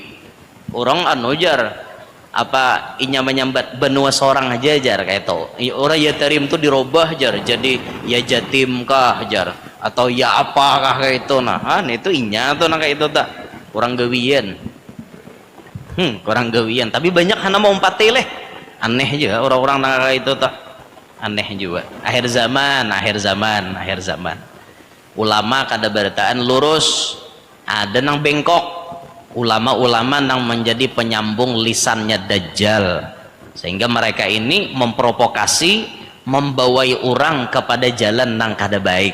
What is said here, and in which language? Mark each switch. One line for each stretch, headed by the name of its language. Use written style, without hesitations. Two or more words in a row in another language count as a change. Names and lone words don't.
Banjar: Orang anu jar apa inya menyambat benua seorang aja jar kayak itu. Orang ya Tarim tuh dirubah jar jadi ya Jatim kah jar atau ya apakah kayak itu. Nah itu inya tuh nah kayak itu tak kurang gawian. Kurang gawian tapi banyak hana mau empati leh. Aneh juga orang-orang nah kayak itu tak. Aneh juga. Akhir zaman ulama kada bertaan lurus, ada nang bengkok.
Indonesian: Ulama-ulama yang menjadi penyambung lisannya Dajjal, sehingga mereka ini memprovokasi, membawai orang kepada jalan
Banjar: nang kada baik.